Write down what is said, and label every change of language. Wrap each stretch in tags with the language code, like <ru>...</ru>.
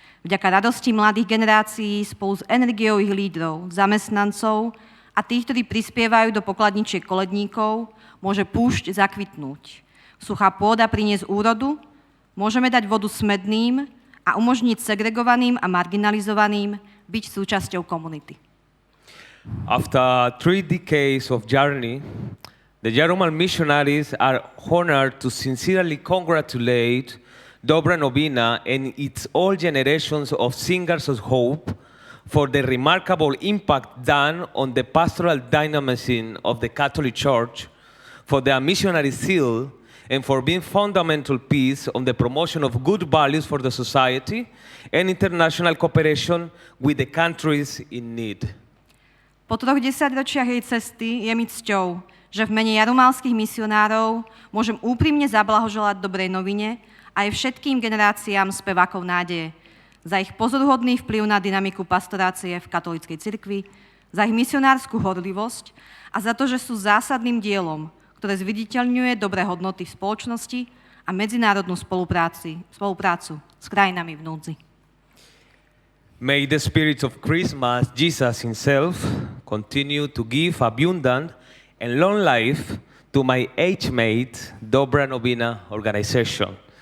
<sk>Vďaka radosti mladých generácií spolu s energiou ich lídrov, zamestnancov a tých, ktorí prispievajú do pokladničiek koledníkov, môže púšť zakvitnúť. Suchá pôda priniesť úrodu, môžeme dať vodu smedným a umožniť segregovaným a marginalizovaným byť súčasťou komunity.</sk> <en>After 3 decades of journey, the German missionaries are honored to sincerely congratulate Dobra Novina and its all generations of singers of hope for the remarkable impact done on the pastoral dynamism of the Catholic Church, for their missionary zeal, and for being fundamental piece on the promotion of good values for the society and international cooperation with the countries in need.</en> <sk>Po 3 desaťročiach jej cesty je mi cťou, že v mene jarumalských misionárov môžem úprimne zablahoželať dobrej novine aj všetkým generáciám spevákov nádeje za ich pozoruhodný vplyv na dynamiku pastorácie v katolíckej cirkvi, za ich misionárskú horlivosť a za to, že sú zásadným dielom, ktoré zviditeľňuje dobré hodnoty v spoločnosti a medzinárodnú spoluprácu s krajinami v núdzi.</sk> <en>May the spirit of Christmas, Jesus himself, continue to give abundant and long life to my age-mate Dobra Novina organization.</en>